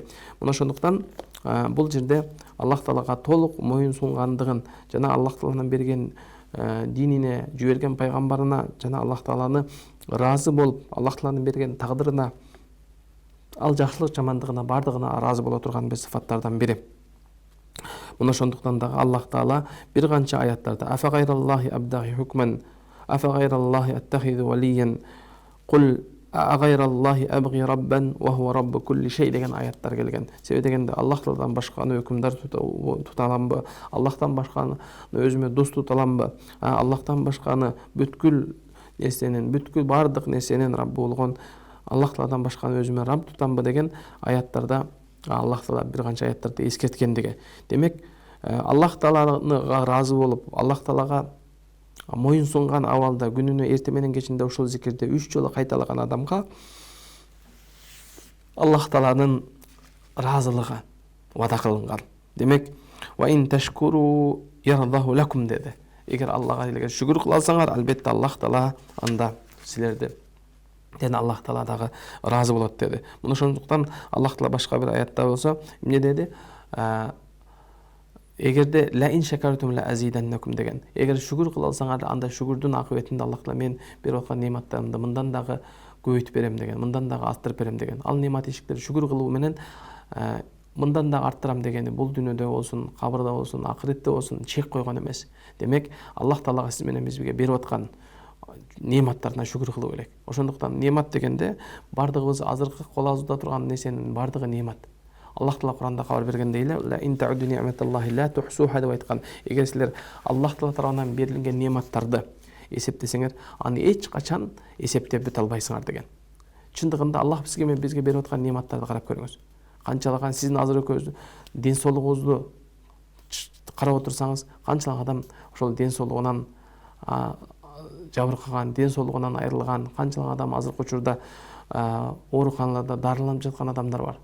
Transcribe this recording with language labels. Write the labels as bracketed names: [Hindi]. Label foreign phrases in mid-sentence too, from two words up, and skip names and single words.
[Kyrgyz] Мына ошондуктан бул жерде Аллах Таалага толук моюн сунгандыгын жана Аллах Тааланын берген динине, жиберген пайгамбарына жана Аллах Тааланы ыраазы болуп, Аллах Тааланын берген тагдырына, ал жакшылык жамандыгына бардыгына ыраазы боло турган бир сыфаттардан бири. Мына ошондуктан дагы Аллах Таала бир канча аяттарда [Arabic] «أفغير الله أبتغي حكما أفغير الله أتخذ وليا قل أغير الله أبغي ربا وهو رب كل شيء» [Kyrgyz] деген аяттар келген. Себеби дегенде Аллах Тааладан башканы өкүмдар тута аламбы? Аллахтан башканы өзүмө дос тута аламбы? Аллахтан башканы бүткүл нерсенин, бүткүл бардык нерсенин Раббы болгон Аллах Тааладан башканы өзүмө Рабб тутамбы деген аяттарда Аллах Таала бир канча аяттарды эскерткендиги. Демек, Аллах Таалага ыраазы болуп, Аллах Таалага моюн сунган абалда күнүнө эртең менен кечинде ушул зикирди 3 жолу кайталаган адамга Аллах Тааланын ыраазылыгы вада кылынган. Демек, [Arabic] «وإن تشكروا يرضه لكم» деди. [Kyrgyz] Эгер Аллага эле шүгүр кылсаңар, албетте Аллах Таала анда силерди жана Аллах Таала дагы ыраазы болот деди. Мына ошондуктан Аллах Таала башка бир аятта болсо эмне деди? [Arabic] Эгерде لئن شكرتم لأزيدنكم деген. [Kyrgyz] Эгер шүгүр кыла алсаңар, анда шүгүрдүн акыбетинде Аллах Таала мен берип аткан нематтарымды мындан дагы көбөйтүп берем деген, мындан дагы арттырып берем деген. Ал немат ишиктер шүгүр кылуу менен мындан да арттырам дегени бул дүйнөдө болсун, кабырда болсун, акыретте болсун чек койгон эмес. Демек, Аллах Таалага сиз менен бизге берип аткан нематтарына шүгүр кылуу керек. Ошондуктан немат дегенде бардыгыбыз азыркы кол азуда турган нерсенин бардыгы немат. Аллах Таала Куранда кабар бергенде эле [Arabic] «لئن تعدوا نعمة الله لا تحصوها» [Kyrgyz] деп айткан. Эгер силер Аллах Таала тарабынан берилген нематтарды эсептесеңер, аны эч качан эсептеп бүтө албайсыңар деген. Чындыгында Аллах бизге берип аткан нематтарды карап көрүңүз. Канчалаган сиздин азыр экөөбүздүн ден соолугуңузду карап отурсаңыз, канчалык адам ошол ден соолугунан жабыркаган, ден соолугунан айрылган, канчалык адам азыркы учурда ооруканаларда дарыланып жаткан адамдар бар.